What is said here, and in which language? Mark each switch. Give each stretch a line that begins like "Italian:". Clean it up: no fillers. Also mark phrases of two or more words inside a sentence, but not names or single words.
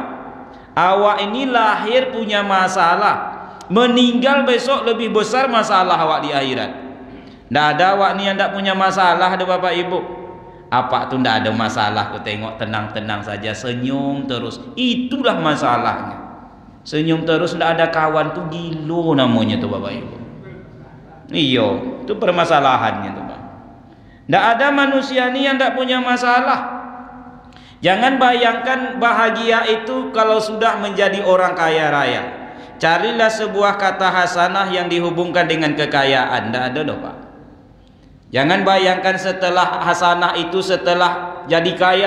Indonesian: Awak ini lahir punya masalah, meninggal besok lebih besar masalah awak di akhirat. Tidak ada awak ni yang tak punya masalah ada Bapak Ibu. Apa tu tidak ada masalah, aku tengok tenang-tenang saja, senyum terus. Itulah masalahnya. Senyum terus tidak ada kawan tu gilo namanya tu Bapak Ibu. Iyo, tu permasalahannya tu Pak. Tidak ada manusia ni yang tak punya masalah. Jangan bayangkan bahagia itu kalau sudah menjadi orang kaya raya. Carilah sebuah kata hasanah yang dihubungkan dengan kekayaan. Tidak ada doh Pak. Jangan bayangkan setelah hasanah itu setelah jadi kaya.